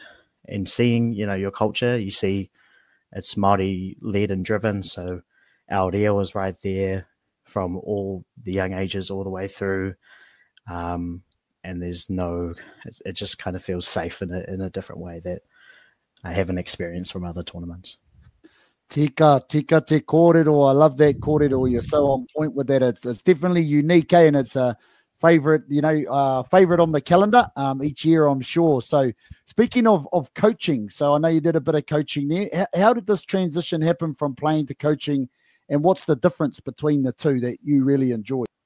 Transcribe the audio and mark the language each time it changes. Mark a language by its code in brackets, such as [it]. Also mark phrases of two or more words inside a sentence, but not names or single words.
[en] And seeing, your culture, you see it's Māori led and driven. So our reo was right there from all the young ages all the way through. And there's it just kind of feels safe in a different way that I haven't experienced from other tournaments. [mi] Tika te kōrero. [en] I love that [mi] kōrero. [en] You're so on point with that. It's definitely unique, and it's a favorite, favorite on the calendar each year, I'm sure. So speaking of coaching, so I know you did a bit of coaching there. How did this transition happen from playing to coaching, and what's the difference between the two that you really enjoy?